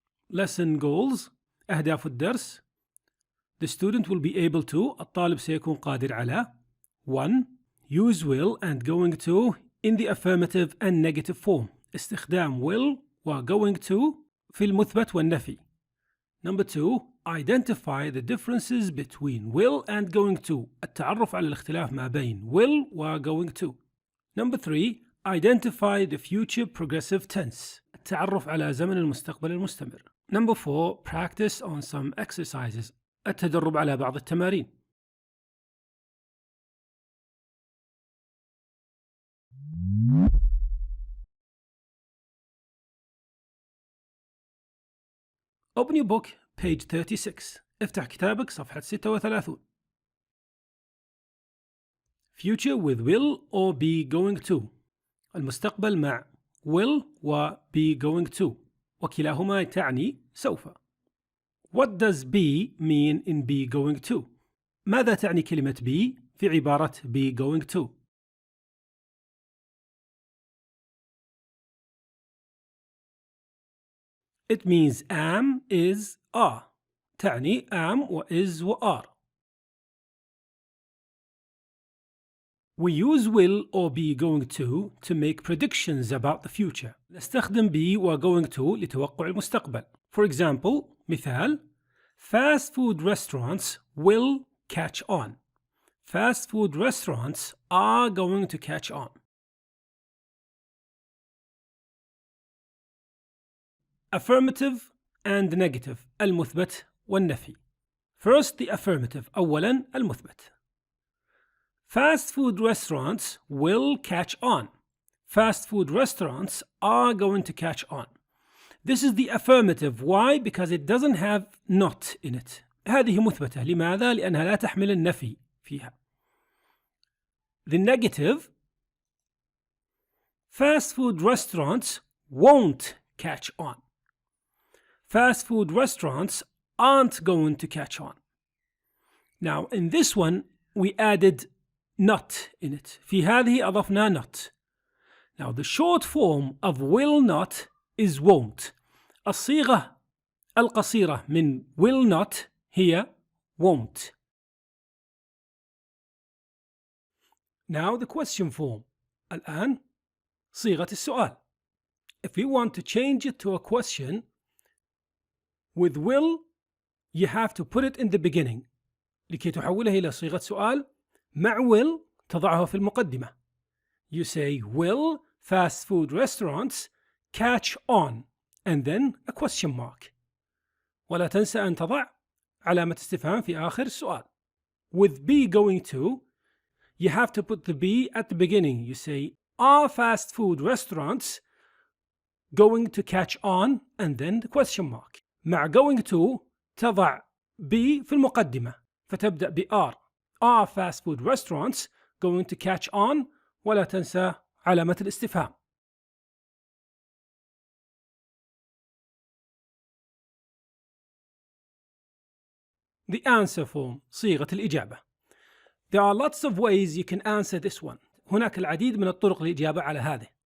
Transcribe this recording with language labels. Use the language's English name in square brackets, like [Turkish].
[English] Lesson goals. [Arabic] أهداف الدرس. [English] The student will be able to. [Arabic] الطالب سيكون قادر على 1. [English] Use will and going to in the affirmative and negative form. [Arabic] استخدام will و going to في المثبت والنفي. [English] Number 2. Identify the differences between will and going to. [Arabic] التعرف على الاختلاف ما بين will و going to. [English] Number 3. Identify the future progressive tense. [Arabic] التعرف على زمن المستقبل المستمر. [English] Number 4. Practice on some exercises. [Arabic] التدرب على بعض التمارين. [English] Open your book, page 36. [Arabic] افتح كتابك صفحة 36. [English] Future with will or be going to. [Arabic] المستقبل مع will و be going to. وكلاهما تعني سوف. [English] What does be mean in be going to? [Arabic] ماذا تعني كلمة be في عبارة be going to؟ [English] It means am, is, are. [Arabic] تعني am و is و are. [English] We use will or be going to make predictions about the future. [Arabic] نستخدم be و going to لتوقع المستقبل. [English] For example, [Arabic] مثال: [English] Fast food restaurants will catch on. Fast food restaurants are going to catch on. Affirmative and negative. [Arabic] المثبت والنفي. [English] First, the affirmative. [Arabic] أولاً المثبت. [English] Fast food restaurants will catch on. Fast food restaurants are going to catch on. This is the affirmative. Why? Because it doesn't have not in it. [Arabic] هذه مثبتة. لماذا؟ لأنها لا تحمل النفي فيها. [English] The negative. Fast food restaurants won't catch on. Fast food restaurants aren't going to catch on. Now in this one we added not in it. [Arabic] في هذه أضفنا not. [English] Now the short form of will not is won't. [Arabic] الصيغة القصيرة من will not هي won't. [English] Now the question form. [Arabic] الآن صيغة السؤال. [English] If you want to change it to a question with will, you have to put it in the beginning. [Arabic] لكي تحولها إلى صيغة سؤال مع will تضعها في المقدمة. [English] You say will fast food restaurants catch on and then a question mark. [Arabic] ولا تنسى أن تضع علامة استفهام في آخر السؤال. [English] With be going to, you have to put the be at the beginning. You say are fast food restaurants going to catch on and then the question mark. [Arabic] مع going to تضع be في المقدمة فتبدأ ب [English] are fast food restaurants going to catch on [Arabic] ولا تنسى علامة الاستفهام. [English] the answer form [Arabic] صيغة الإجابة. [English] There are lots of ways you can answer this one. [Arabic] هناك العديد من الطرق للإجابة على هذه.